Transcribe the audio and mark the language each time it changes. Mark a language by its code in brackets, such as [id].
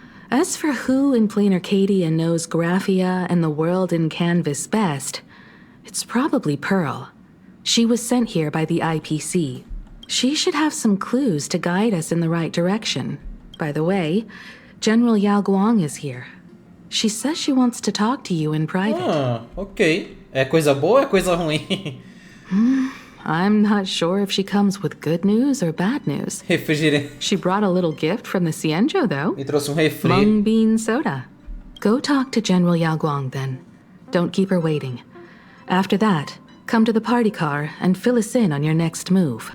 [en] As for who in Planarcadia knows Graphia and the world in canvas best, it's probably Pearl. She was sent here by the IPC. She should have some clues to guide us in the right direction. By the way, General Yao Guang is here. She says she wants to talk to you in private. [pt] Ah, ok. É coisa boa ou é coisa ruim? [en] I'm not sure if she comes with good news or bad news. [pt] Refrigerante. [en] She brought a little gift from the Xianzhou, though. [pt] Me trouxe refri. [en] Mung bean soda. Go talk to General Yao Guang, then. Don't keep her waiting. After that, come to the party car and fill us in on your next move.